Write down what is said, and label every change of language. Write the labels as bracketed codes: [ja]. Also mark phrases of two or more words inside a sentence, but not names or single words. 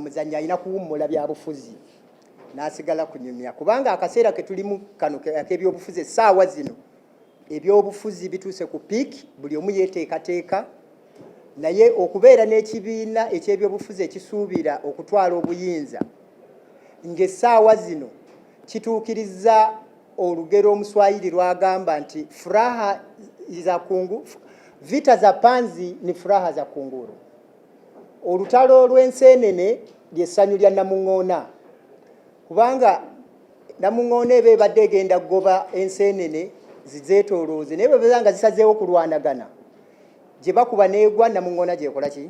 [lg] muzannyi alina kuwummula byabufuzi n'asigala kunyumya kubanga akaseera ke tulimu kano ak'ebyobufuzi essaawa zino ebyobufuzi bituuse ku peak, buli omu yeeteekateeka, naye okubeera n'ekibiina eky'ebyobufuzi ekisuubira okutwala obuyinza ng'essaawa zino kituukiriza olugero Omuswayiri lwagamba nti [sw] furaha za kungu, vita za panzi ni furaha za kunguru. [lg] Olutalo lw'enseenene ly'essanyu lya Namuŋŋoona kubanga Namuŋŋoona eba ebadde egenda kugoba enseenene zizeetoolooze naye bwe beera nga zisazeewo kulwanagana gye bakuba n'egwa Namuŋŋoona gyekola ki?